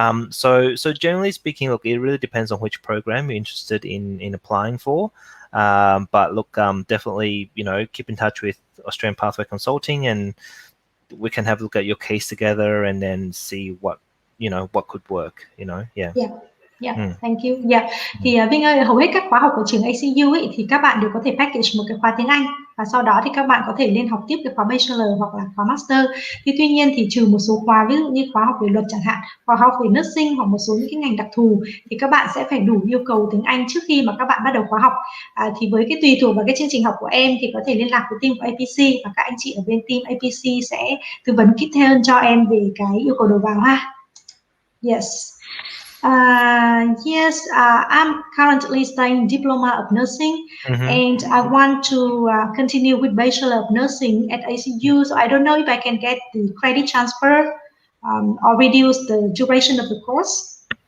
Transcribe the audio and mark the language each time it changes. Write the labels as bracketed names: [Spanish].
[English] So generally speaking, look, it really depends on which program you're interested in applying for. But look, definitely, keep in touch with Australian Pathway Consulting, and we can have a look at your case together and then see what could work, yeah. Thank you. [Vietnamese] Thì Vinh ơi, hầu hết các khóa học của trường ACU ấy thì các bạn đều có thể package một cái khóa tiếng Anh, và sau đó thì các bạn có thể lên học tiếp cái khóa Bachelor hoặc là khóa Master. Thì tuy nhiên thì trừ một số khóa, ví dụ như khóa học về luật chẳng hạn, hoặc học về Nursing, hoặc một số những cái ngành đặc thù, thì các bạn sẽ phải đủ yêu cầu tiếng Anh trước khi mà các bạn bắt đầu khóa học. Thì với cái tùy thuộc vào cái chương trình học của em thì có thể liên lạc với team của APC, và các anh chị ở bên team APC sẽ tư vấn kỹ hơn cho em về cái yêu cầu đầu vào ha. [English] Yes. I'm currently studying Diploma of Nursing, and I want to continue with Bachelor of Nursing at ACU. So I don't know if I can get the credit transfer or reduce the duration of the course.